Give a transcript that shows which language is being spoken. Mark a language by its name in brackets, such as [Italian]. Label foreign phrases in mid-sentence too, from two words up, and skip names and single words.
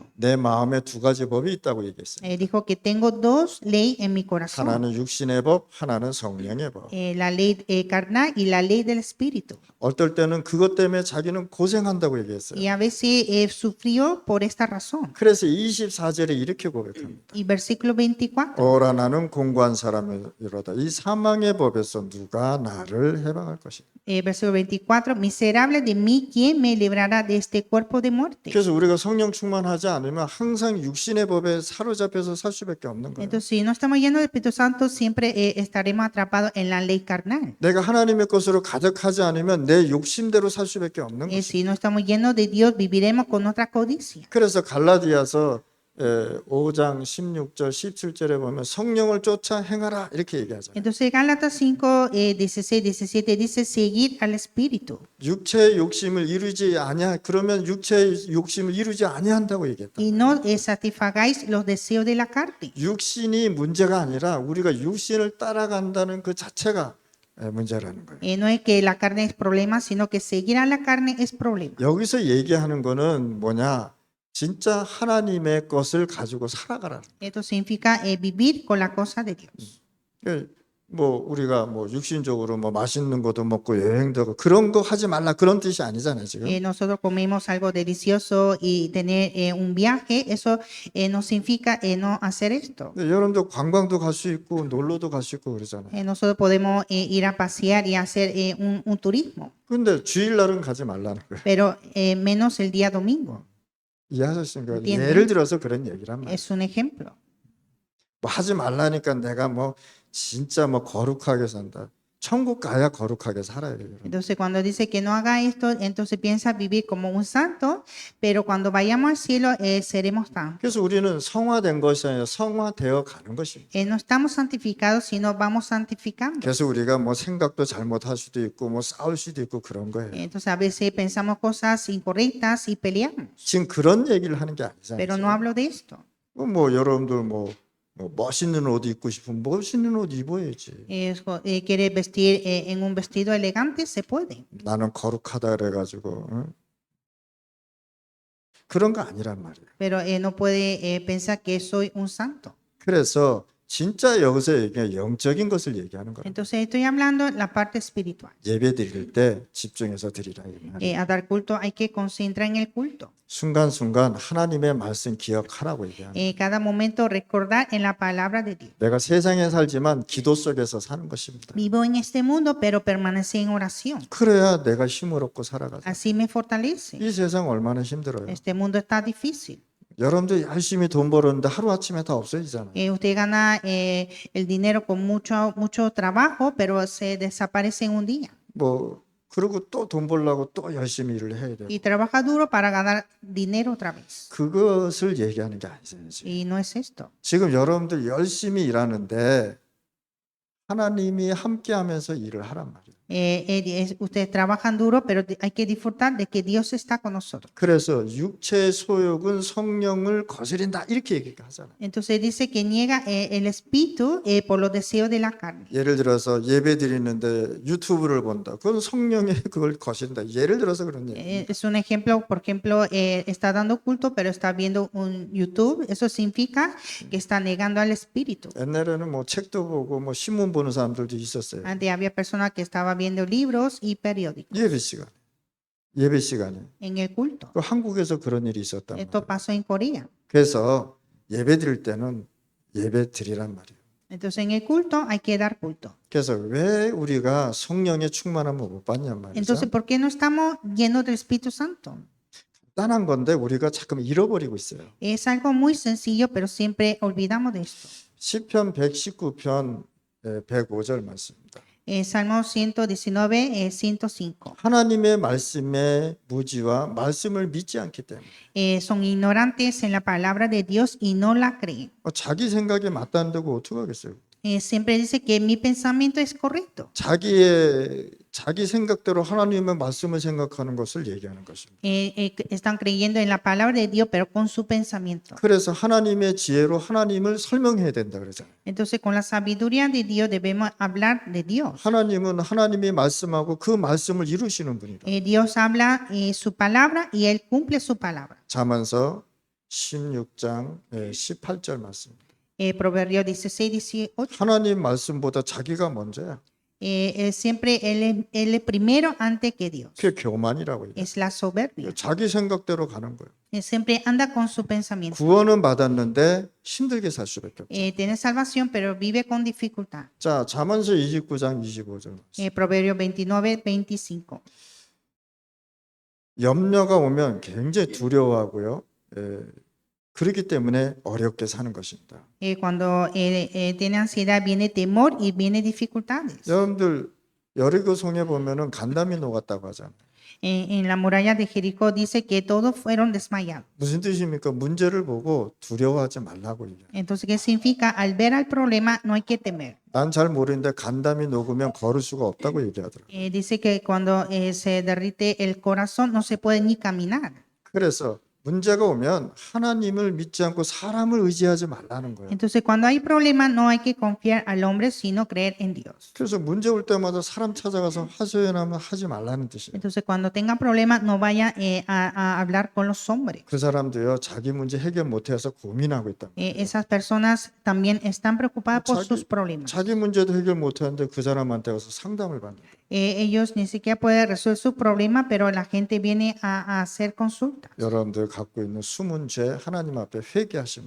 [Korean] 내 마음에 두 가지 법이 있다고 얘기했어요. [Spanish] Dijo que tengo dos leyes en mi corazón. [Korean] 하나는 육신의 법, 하나는 성령의 법. [Spanish] La ley carnal y la ley del espíritu. [Korean] 어떨 때는 그것 때문에 자기는 고생한다고 얘기했어요. [Spanish] Y a veces sufrió por esta razón. [Korean] 그래서 24절에 이렇게 고백합니다. [Spanish] Y versículo 24. [Korean] 오라 나는 공고한 사람이로다. 이 사망의 법에서 누가 나를 해방할 것이냐. [Spanish] Versículo 24. Miserable de mí, ¿quién me librará de este cuerpo de muerte? [Korean] 그래서 우리가 성령 충만하지 않으면 항상 육신의 법에 사로잡혀서 살 수밖에 없는 거예요. [Spanish] Entonces, si no estamos llenos del Espíritu Santo, siempre estaremos atrapados en la ley carnal. [Korean] 내가 하나님의 것으로 가득하지 않으면 내 욕심대로 살 수밖에 없는 것이에요. [Spanish] Si no estamos llenos de Dios, viviremos con nuestra codicia. [Korean] 그래서 갈라디아서 5장 16절 17절에 보면 성령을 쫓아 행하라 이렇게 얘기하잖아요. [Spanish] Entonces, Gálatas 5, 16, 17 dice seguir al Espíritu. [Korean] 육체의 욕심을 이루지 아니하 그러면 육체의 욕심을 이루지 아니한다고 얘기했다. [Spanish] Y no satisfagáis los deseos de la carne. [Korean] 육신이 문제가 아니라 우리가 육신을 따라간다는 그 자체가 문제라는 거예요. [Spanish] No es que la carne es problema, sino que seguir a la carne es problema. [Korean] 여기서 얘기하는 거는 뭐냐? 진짜 하나님의 것을 가지고 살아가라는 [Spanish] Esto significa vivir con la cosa de Dios. [Korean] 거예요. 뭐 우리가 뭐 육신적으로 뭐 맛있는 것도 먹고 여행도 하고 그런 거 하지 말라 그런 뜻이 아니잖아요, 지금. [Spanish] Nosotros comemos algo delicioso y tener un viaje, eso no significa no hacer esto. [Korean] 근데 여러분도 관광도 갈 수 있고 놀러도 갈 수 있고 그러잖아요. [Spanish] Nosotros podemos ir a pasear y hacer un turismo, [Korean] 근데 주일날은 가지 말라는 거예요. [Spanish] pero menos el día domingo. [Korean] 이해하셨습니까? [Spanish] entienden? [Korean] 예를 들어서 그런 얘기란 말이에요. [Spanish] Es un ejemplo. [Korean] 뭐 하지 말라니까 내가 뭐 진짜 뭐 거룩하게 산다. 천국 가야 거룩하게 살아요. 여러분. [Spanish] Entonces, cuando dice que no haga esto, entonces piensa vivir como un santo, pero cuando vayamos al cielo seremos santos. [Korean] 그래서 우리는 성화된 것이 아니라 성화되어 가는 것입니다. [Spanish] No estamos santificados, sino vamos santificando. [Korean] 그래서 우리가 뭐 생각도 잘못할 수도 있고 뭐 싸울 수도 있고 그런 거예요. [Spanish] Entonces, a veces pensamos cosas incorrectas y peleamos, [Korean] 지금 그런 얘기를 하는 게 [Spanish] pero no [Korean] 아니잖아요. [Spanish] hablo de esto. [Korean] 뭐 여러분들 뭐 멋있는 옷 입고 싶으면 멋있는 옷 입어야지. [Spanish] Quiere vestir en un vestido elegante, se puede. [Korean] 나는 거룩하다 그래가지고 응? 그런 거 아니란 말이에요. [Spanish] Pero no puede pensar que soy un santo. [Korean] 그래서 진짜 여기서 얘기한 영적인 것을 얘기하는 거예요. [Spanish] Entonces, estoy hablando la parte espiritual. [Korean] 예배 드릴 때 집중해서 드리라. 이 말이에요. [Spanish] A dar culto hay que concentrar en el culto. [Korean] 순간순간 하나님의 말씀 기억하라고 얘기하는 거예요. [Spanish] Cada momento recordar en la palabra de Dios. [Korean] 내가 세상에 살지만 기도 속에서 사는 것입니다. [Spanish] Vivo en este mundo, pero permanece en oración. [Korean] 그래야 내가 힘을 얻고 살아가죠. [Spanish] Así me fortalece. [Korean] 이 세상 얼마나 힘들어요. [Spanish] Este mundo está difícil. [Korean] 여러분들 열심히 돈 벌었는데 하루아침에 다 없어지잖아요. [Spanish] Usted gana el dinero con mucho trabajo, pero se desaparece en un día. [Korean] 뭐 그리고 또 돈 벌려고 또 열심히 일을 해야 돼요. [Spanish] Y trabaja duro para ganar dinero otra vez. [Korean] 그것을 얘기하는 게 아니잖아요. 지금. [Spanish] Y no es esto. [Korean] 지금 여러분들 열심히 일하는데 하나님이 함께하면서 일을 하란 말이에요. [Spanish] Ustedes trabajan duro, pero hay que disfrutar de que Dios está con nosotros. [Korean] 그래서 육체의 소욕은 성령을 거스린다 이렇게 얘기하잖아요. [Spanish] Entonces dice que niega el espíritu por los deseos de la carne. [Korean] 예를 들어서 예배 드리는데 유튜브를 본다. 그건 성령의 그걸 거스린다. 예를 들어서 그런 얘기. [Spanish] Es un ejemplo, por ejemplo, está dando culto, pero está viendo un YouTube. Eso significa que está negando al espíritu. [Korean] 옛날에는 뭐 책도 보고 뭐 신문 보는 사람들도 있었어요. [Spanish] Antes había personas que estaban viendo libros y periódicos [Korean] 예배 시간에 [Spanish] en el culto. [Korean] 그 한국에서 그런 일이 있었단 [Spanish] Esto [Korean] 말이에요. [Spanish] pasó en Corea. [Korean] 그래서 예배 드릴 때는 예배 드리란 말이에요. [Spanish] Entonces en el culto hay que dar culto. [Korean] 그래서 왜 우리가 성령의 충만함을 못 받냔 말이죠. [Spanish] Entonces, ¿por qué no estamos llenos del Espíritu Santo? [Korean] 간단한 건데 우리가 자꾸 잃어버리고 있어요. [Spanish] Es algo muy sencillo, pero siempre olvidamos de esto. [Korean] 시편 119편 105절 말씀입니다. [Spanish] Salmo 119, 105. [Korean] 하나님의 말씀의 무지와 말씀을 믿지 않기 때문에 [Spanish] Son ignorantes en la palabra de Dios y no la creen. [Korean] 자기 생각에 맞다는다고 어떻게 하겠어요? [Spanish] Siempre dice que mi pensamiento es correcto. [Korean] 자기 생각대로 하나님의 말씀을 생각하는 것을 얘기하는 것입니다. [Spanish] Están creyendo en la palabra de Dios, pero con su pensamiento. [Korean] 그래서 하나님의 지혜로 하나님을 설명해야 된다 그러잖아요. [Spanish] Entonces, con la sabiduría de Dios debemos hablar de Dios. [Korean] 하나님은 하나님이 말씀하고 그 말씀을 이루시는 분이다. [Spanish] Dios habla su palabra y Él cumple su palabra. [Korean] 잠언서 16장 18절 말씀입니다. [Spanish] Proverbios 16, 18. [Korean] 하나님 말씀보다 자기가 먼저야. [Spanish] Siempre él es primero antes que Dios. [Korean] 그게 교만이라고 해요. [Spanish] Es la soberbia. [Korean] 자기 생각대로 가는 거예요. [Spanish] Siempre anda con su pensamiento. [Korean] 구원은 받았는데 힘들게 살 수밖에 없죠. [Spanish] Tiene salvación, pero vive con dificultad. [Korean] 자, 잠언서 29장 25절 말씀. [Spanish] Proverbios 29, 25. [Korean] 염려가 오면 굉장히 두려워하고요. 그렇기 때문에 어렵게 사는 것입니다. [Spanish] Cuando tiene ansiedad, viene temor y viene dificultades. [Korean] 여러분들 여리고 성에 보면은 간담이 녹았다고 하잖아요. [Spanish] En la muralla de Jericó dice que todos fueron desmayados. [Korean] 무슨 뜻입니까? 문제를 보고 두려워하지 말라고 얘기해요. [Spanish] Entonces, ¿qué significa? Al ver al problema no hay que temer. [Korean] 난 잘 모르는데 간담이 녹으면 걸을 수가 없다고 얘기하더라고요. [Spanish] Dice que cuando se derrite el corazón no se puede ni caminar. [Korean] 그래서 문제가 오면 하나님을 믿지 않고 사람을 의지하지 말라는 거예요. [Spanish] Entonces, cuando hay problemas no hay que confiar al hombre, sino creer en Dios. [Korean] 그래서 문제 올 때마다 사람 찾아가서 하소연하면 하지 말라는 뜻이에요. [Spanish] Entonces, cuando tengan problemas no vaya a hablar con los hombres. [Korean] 그 사람도요 자기 문제 해결 못해서 고민하고 있다. [Spanish] Esas personas también están preocupadas por sus problemas. [Korean] 자기 문제도 해결 못하는데 그 사람한테 가서 상담을 받는 거예요. [Spanish] Ellos ni siquiera pueden resolver sus problemas, pero la gente viene a hacer consultas. [Korean] 여러분들 갖고 있는 숨은 죄 하나님 앞에 회개하십니다.